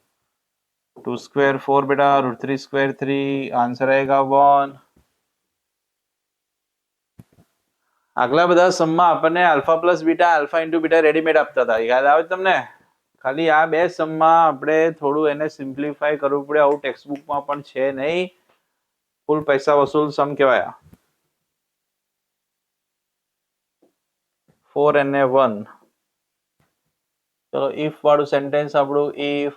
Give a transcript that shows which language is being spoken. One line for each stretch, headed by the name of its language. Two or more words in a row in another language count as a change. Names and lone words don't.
Hindi: 2 square 4 बेटा √3 square 3 आंसर आएगा
Gujarati: 1 આગલા બધા સમમાં આપણને
English: alpha plus beta alpha into beta
Gujarati: રેડીમેડ આપતા હતા, યાદ આવે તમને? ખાલી આ બે સમમાં આપણે થોડું એને સિમ્પ્લિફાય કરવું પડે, આવું ટેક્સ્ટબુકમાં પણ છે નહીં. ફૂલ પૈસા વસૂલ સમ કહેવાય. 4 અને 1. ચલો if વાળું સેન્ટેન્સ આપણું, if